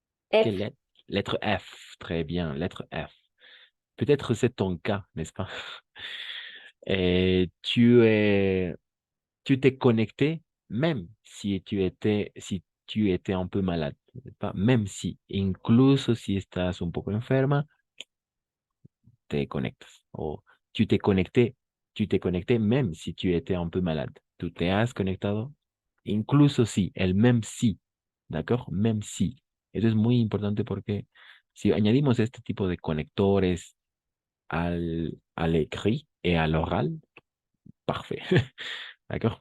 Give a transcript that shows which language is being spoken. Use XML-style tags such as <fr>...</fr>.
<fr>Quelle F. lettre? Lettre F. Très bien. Lettre F. Peut-être c'est ton cas, n'est-ce pas? Et tu t'es connecté même si tu étais un peu malade, n'est-ce pas?</fr> <es>Même si, incluso si estás un poco enferma, te conectas.</es> <fr>O tu t'es connecté, tu t'es connecté même si tu étais un peu malade.</fr> <es>Tú te has conectado, incluso si, el même si, ¿d'accord? Même si. Eso es muy importante porque si añadimos este tipo de conectores al</es> <fr>écrit et à l'oral, parfait.</fr> <es>D'accord?</es>